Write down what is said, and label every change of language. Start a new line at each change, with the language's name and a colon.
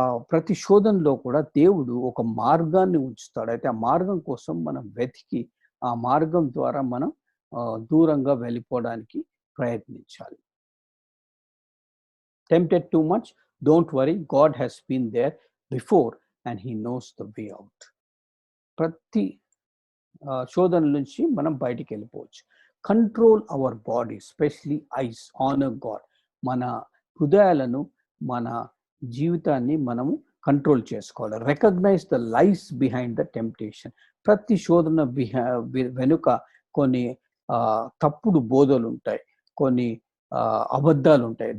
Telugu: ప్రతి శోధనలో కూడా దేవుడు ఒక మార్గాన్ని ఉంచుతాడు. అయితే ఆ మార్గం కోసం మనం వెతికి ఆ మార్గం ద్వారా మనం దూరంగా వెళ్ళిపోవడానికి ప్రయత్నించాలి.
English: Tempted too much? Don't worry, God has been there before and he knows the way out.
Telugu: ప్రతి శోధన నుంచి మనం బయటికి వెళ్ళిపోవచ్చు.
English: Control our body, specially eyes, honour God.
Telugu: మన హృదయాలను, మన జీవితాన్ని మనము కంట్రోల్ చేసుకోవాలి.
English: Recognise the lies behind the temptation.
Telugu: ప్రతి శోధన వెనుక కొన్ని తప్పుడు బోధలు ఉంటాయి, కొన్ని అబద్ధాలు ఉంటాయి.